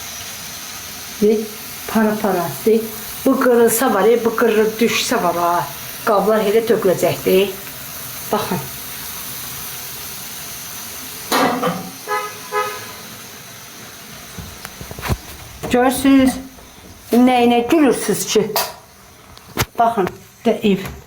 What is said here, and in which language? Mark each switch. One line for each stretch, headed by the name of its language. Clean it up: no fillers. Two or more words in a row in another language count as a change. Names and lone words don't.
Turkish: Para. Bu kırılsa var ya, bu kırılıp düşse var ha.
Azerbaijani: Qablar elə töküləcəkdir. Baxın. Görürsünüz, nəyinə gülürsünüz ki? Baxın, də ev.